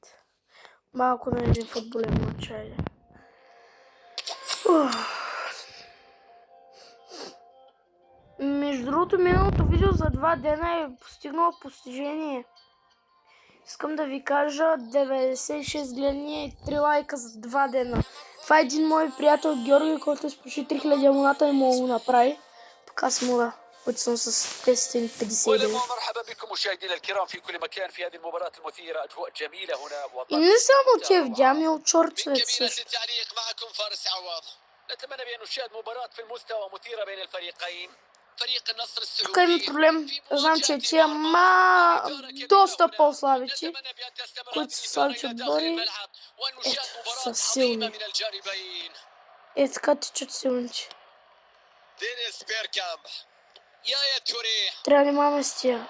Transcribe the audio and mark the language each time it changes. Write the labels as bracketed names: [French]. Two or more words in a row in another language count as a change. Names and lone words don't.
[Bulgarian] Малко на един футболен матч, айде. Между другото, миналото видео за 2 дена е постигнало постижение. Искам да ви кажа 96 гледания и 3 лайка за 2 дена. Това е един мой приятел Георги, който с почти 3000 абоната и мога го направи. Така с мода. които съм с 559. [Arabic] مرحبا بكم مشاهدينا الكرام في كل مكان في هذه المباراة المثيرة. أجواء جميلة هنا [Bulgarian] И не само те видями от шортовете също. [Arabic] التعليق معكم فارس عوض. نتمنى بأن نشاهد مباراة في المستوى مثيرة بين الفريقين. فريق النصر [Bulgarian] Тук има проблем. Знам, че тия доста по-слабите, които са слабите отбори, ето, са силни. Е, така тичат силните. Трябва да внимаваме с тия.